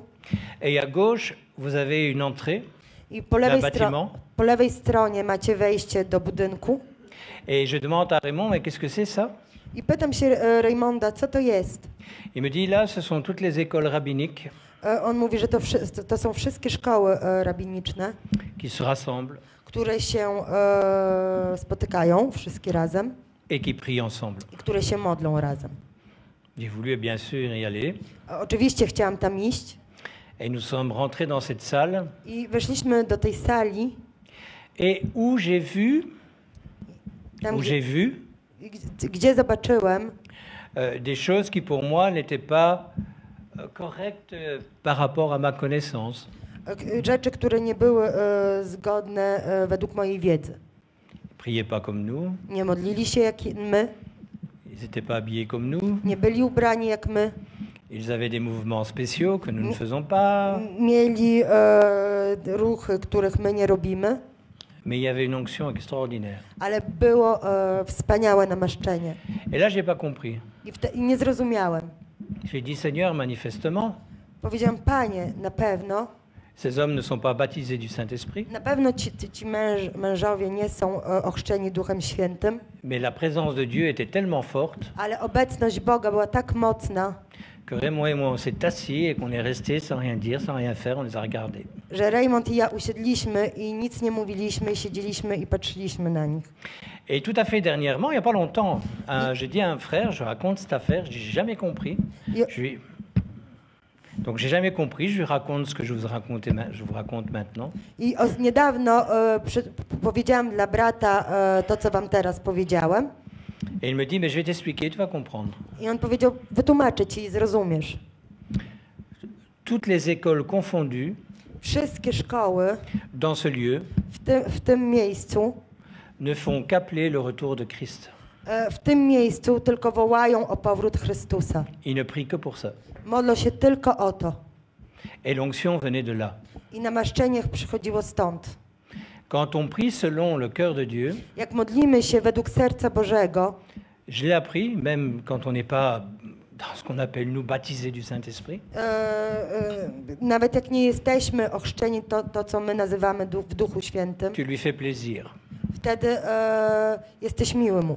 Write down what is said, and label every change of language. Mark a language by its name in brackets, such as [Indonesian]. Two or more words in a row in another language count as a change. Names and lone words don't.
[French] Et à gauche, vous avez une entrée [Polish] I po lewej stronie macie wejście do budynku. [French] Et je demande à Raymond, mais qu'est-ce que c'est ça? [Polish] I pytam się Raymonda, co to jest? [French] Il me dit, là, ce sont toutes les écoles rabbiniques [Polish] On mówi, że to są wszystkie szkoły rabiniczne, [French] qui se rassemblent [Polish] które się spotykają wszystkie razem [French] et qui prient ensemble. [Polish] i które się modlą razem. [French] J'ai voulu bien sûr y aller. [Polish] Oczywiście chciałam tam iść. [French] Et nous sommes rentrés dans cette salle. [Polish] I weszliśmy do tej sali. [French] Et où j'ai vu [Polish] gdzie zobaczyłem [French] des choses qui pour moi n'étaient pas correctes par rapport à ma connaissance. [Polish] Rzeczy, które nie były zgodne według mojej wiedzy. [French] Ils priaient pas comme nous. [Polish] Nie modlili się jak my. [French] Ils n'étaient pas habillés comme nous. [Polish] Nie byli ubrani jak my. [French] Ils avaient des mouvements spéciaux que nous ne faisons pas. [Polish] Mieli ruchy, których my nie robimy. [French] Mais il y avait une onction extraordinaire. [Polish] Ale było wspaniałe namaszczenie. [French] Et là, j'ai pas compris. [Polish] I nie zrozumiałem. [French] J'ai dit, Seigneur, manifestement, [Polish] Powiedziałam, Panie, na pewno. [French] Ces hommes ne sont pas baptisés du Saint-Esprit. [Polish] Na pewno ci mężowie nie są ochrzczeni Duchem Świętym. [French] Mais la présence de Dieu était tellement forte. [Polish] Ale obecność Boga była tak mocna. [French] Que Raymond et moi, on s'est assis et qu'on est resté sans rien dire, sans rien faire, on les a regardés. [Polish] Że Raymond i ja usiedliśmy i nic nie mówiliśmy, siedzieliśmy i patrzyliśmy na nich. [French] Et tout à fait dernièrement, il n'y a pas longtemps, j'ai dit à un frère, je raconte cette affaire, je dis, j'ai jamais compris. Donc j'ai jamais compris, je lui raconte ce que je vous raconte maintenant. [Polish] I niedawno powiedziałam dla brata to, co wam teraz powiedziałem. [French] Et il me dit, mais je vais t'expliquer, tu vas comprendre. [Polish] I on powiedział, wytłumaczę ci i zrozumiesz. [French] Toutes les écoles confondues, [Polish] wszystkie szkoły [French] dans ce lieu, [Polish] w tym miejscu, [French] ne font qu'appeler le retour de Christ. [Polish] W tym miejscu tylko wołają o powrót Chrystusa. [French] Ils ne prient que pour ça. [Polish] Modlą się tylko o to. [French] Et l'onction venait de là. [Polish] I namaszczenie przychodziło stąd. [French] Quand on prie selon le cœur de Dieu, [Polish] jak modlimy się według serca Bożego, [French] je l'ai appris, même quand on n'est pas dans ce qu'on appelle nous baptisés du Saint-Esprit. [Polish] Nawet jak nie jesteśmy ochrzczeni to co my nazywamy w Duchu Świętym. [French] Tu lui fais plaisir. [Polish] Wtedy jesteś miły mu.